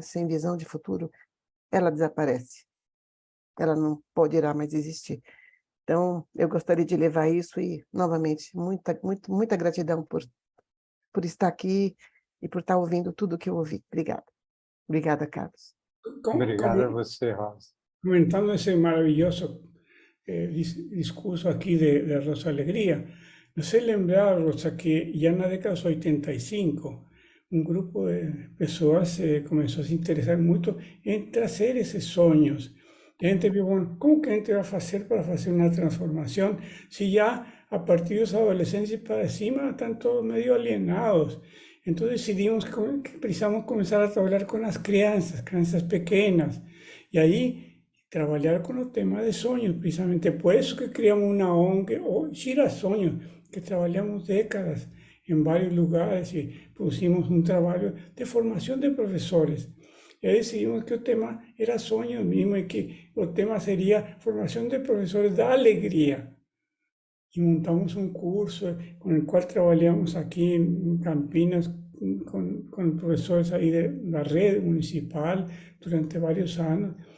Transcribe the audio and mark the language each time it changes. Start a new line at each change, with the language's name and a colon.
Portuguese: Sem visão de futuro, ela desaparece. Ela não poderá mais existir. Então, eu gostaria de levar isso e, novamente, muita gratidão por estar aqui e por estar ouvindo tudo que eu ouvi. Obrigada. Obrigada, Carlos. Obrigado a você, Rosa.
Spanish: Comentando ese maravilloso discurso aquí de Rosa Alegría, no sé lembrar, Rosa, que ya en la década de 85, un grupo de personas comenzó
Portuguese: a se interessar muito en trazer esses sonhos. A gente viu, bueno, como que a gente vai fazer para fazer uma transformação se já a partir dos adolescentes para cima estão todos meio alienados? Então decidimos que precisamos começar a trabalhar com as crianças pequenas, e aí trabalhar com o tema de sonhos, precisamente por isso que criamos uma ONG, o Gira Sonhos, que trabalhamos décadas em vários lugares e pusimos um trabalho de formação de professores.
Spanish: Y ahí decidimos que el tema era sueños mismo y que el tema sería formación de profesores de alegría. Y montamos un curso con el cual trabajamos aquí en Campinas con profesores ahí de la red municipal durante varios años.